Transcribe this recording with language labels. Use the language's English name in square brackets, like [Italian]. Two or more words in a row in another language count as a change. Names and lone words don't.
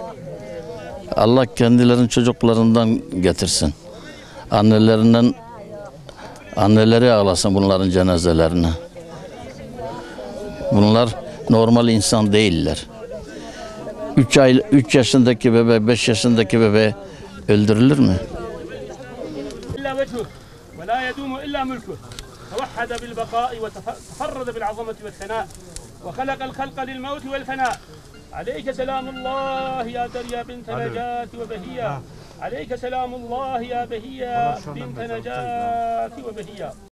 [Turkish] Allah kendilerinin çocuklarından getirsin. Anneleri ağlasın bunların cenazelerine. Bunlar normal insan değiller. 3 yaşındaki bebe, 5 yaşındaki bebe öldürülür mü? [Arabic] ولا يدوم إلا ملكه توحد بالبقاء وتفرد بالعظمة والثناء وخلق الخلق للموت والفناء عليك سلام الله يا دريا بنت نجاة وبهية عليك سلام الله يا بهية بنت نجاة وبهية